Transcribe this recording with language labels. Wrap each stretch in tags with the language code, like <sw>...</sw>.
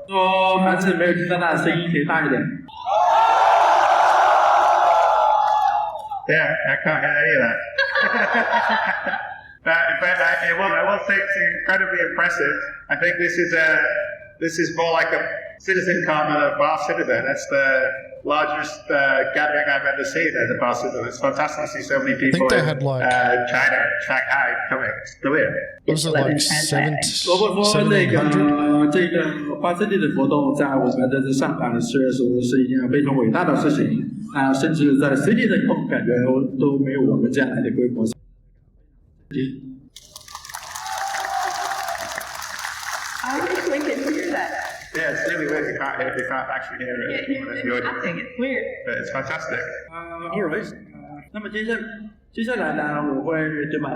<zh>说还是没有听到他的声音，可以大一点。</zh> <en>Yeah, I can't hear any of that. In fact, I will say it's incredibly impressive. I think this is more like a citizen con than a bar citizen. That's the largest gathering I've ever seen as a bar citizen. It's fantastic to see so many people. I think they had like China, Shanghai coming. It's brilliant. Was it like 700?</en> <zh>如果说那个这个bar citizen的活动在我们的上海是说是一件非常伟大的事情啊，甚至在 citizen con 感觉都没有我们这样来的规模。</zh> <en>I wish we could hear that. Yeah, it's really weird. You can't actually hear it. I think it's weird. But it's fantastic. Alright.</en> <zh>那么接下来呢，我会对吧？</zh>